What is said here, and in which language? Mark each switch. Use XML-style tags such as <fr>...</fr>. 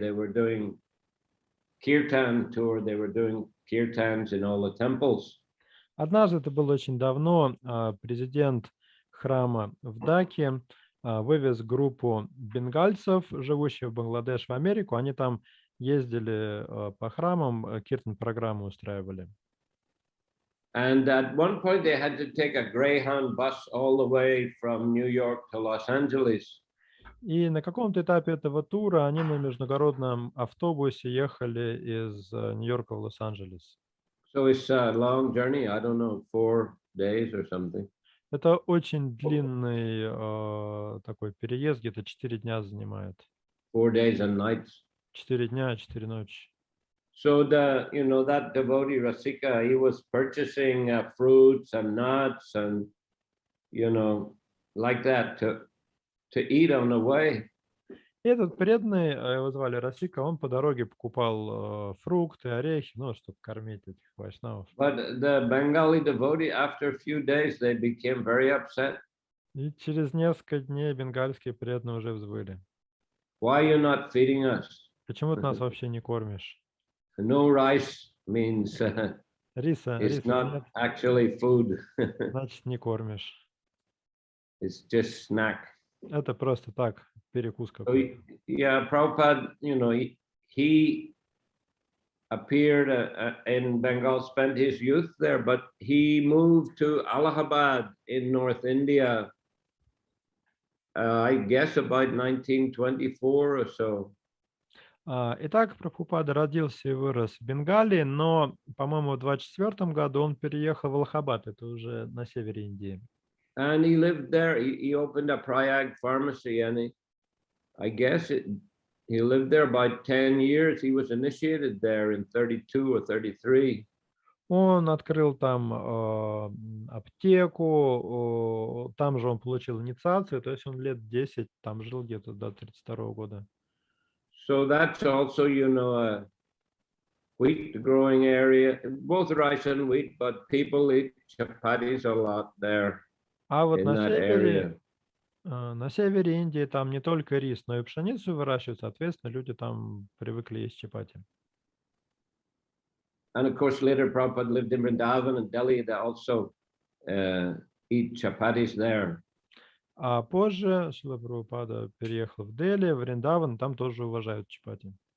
<en>They were doing kirtan tour. They were doing kirtans in all the temples.</en> <ru>Однажды, это было очень давно, президент храма в Даке вывез группу бенгальцев, живущих в Бангладеш, в Америку. Они там ездили по храмам, киртан-программы устраивали.</ru> <en>And at one point they had to take a Greyhound bus all the way from New York to Los Angeles.</en> <ru>И на каком-то этапе этого тура они на международном автобусе ехали из Нью-Йорка в Лос-Анджелес.</ru> <en>So it's a long journey, I don't know, 4 days or something.</en> <ru>Это очень длинный такой переезд, где-то 4 дня занимает.</ru> <en>4 days and nights.</en> <ru>4 дня, 4 ночи.</ru> <en>So that devotee Rasika, he was purchasing fruits and nuts and, like that to eat on the way.</en> <ru>И этот преданный, его звали Расика, он по дороге покупал фрукты, орехи, чтобы кормить этих вайшнавов.</ru> <en>But the Bengali devotee, after a few days, they became very upset.</en> <ru>И через несколько дней бенгальские преданные уже взвыли.</ru> <en>Why are you not feeding us?</en> <ru>Почему ты нас вообще не кормишь?</ru> <en>No rice means</en> <ru>Риса</ru> <en>it's not</en> <ru>нет,</ru> <en>actually food.</en> <ru>значит не кормишь.</ru> <en>It's just snack.</en> <ru>Это просто так, перекус</ru> <en>So,</en> <ru>какой-то.</ru> <en>yeah, Prabhupada, he appeared in Bengal, spent his youth there, but he moved to Allahabad in North India, I guess about 1924 or so.</en> <ru>Итак, Прабхупада родился и вырос в Бенгалии, но, по-моему, в 24 году он переехал в Аллахабад, это уже на севере Индии.</ru> <en>And he lived there. He opened a Prayag pharmacy, and I guess he lived there about 10 years. He was initiated there in 32 or 33.</en> <ru>Он открыл там аптеку, там же он получил инициацию, то есть он лет 10 там жил где-то до 32 года.</ru> <en>So that's also, a wheat growing area, both rice and wheat, but people eat chapatis a lot there.</en> <ru>А вот</ru> <en>in that area.</en> <ru>на севере Индии там не только рис, но и пшеницу выращивают, соответственно, люди там привыкли есть чапати.</ru> <en>And of course, later Prabhupada lived in Vrindavan and Delhi. They also eat chapatis there.</en> <ru>А позже Шрила Прабхупада переехал в Дели, в Вриндаван, там тоже уважают чапати.</ru>